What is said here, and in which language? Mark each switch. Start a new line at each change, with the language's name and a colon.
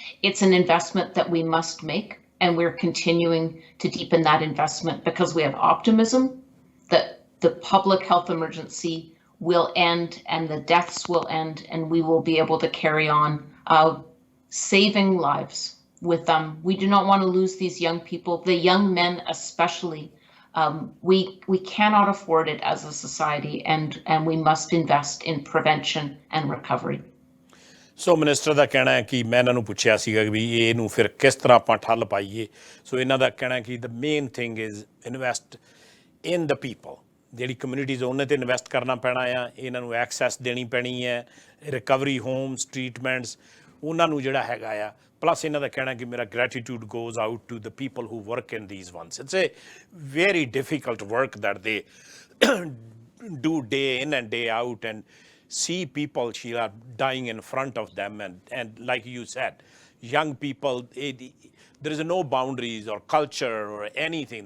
English: It's an investment that we must make, and we're continuing to deepen that investment because we have optimism that the public health emergency will end and the deaths will end, and we will be able to carry on saving lives with them. We do not want to lose these young people, the young men especially. We cannot afford it as a society, and we must invest in prevention and recovery.
Punjabi: So minister ਦਾ ਕਹਿਣਾ ਹੈ ਕਿ ਮੈਂ ਇਹਨਾਂ ਨੂੰ ਪੁੱਛਿਆ ਸੀਗਾ ਵੀ ਇਹਨੂੰ ਫਿਰ ਕਿਸ ਤਰ੍ਹਾਂ ਆਪਾਂ ਠੱਲ ਪਾਈਏ। ਸੋ ਇਹਨਾਂ ਦਾ ਕਹਿਣਾ ਕਿ
English: The main thing is invest in the people.
Punjabi: ਜਿਹੜੀ ਕਮਿਊਨਿਟੀਜ਼ ਉਹਨਾਂ 'ਤੇ ਇਨਵੈਸਟ ਕਰਨਾ ਪੈਣਾ ਆ, ਇਹਨਾਂ ਨੂੰ ਐਕਸੈਸ ਦੇਣੀ ਪੈਣੀ ਹੈ, ਰਿਕਵਰੀ ਹੋਮਸ, ਟਰੀਟਮੈਂਟਸ ਉਹਨਾਂ ਨੂੰ ਜਿਹੜਾ ਹੈਗਾ ਆ। ਪਲੱਸ ਇਹਨਾਂ ਦਾ ਕਹਿਣਾ ਕਿ ਮੇਰਾ
English: Gratitude goes out to the people who work in these ones. It's a very difficult work that they do day in and day out and see people, Sheila, dying in front of them. And like you said, young people, there is no boundaries or culture or anything.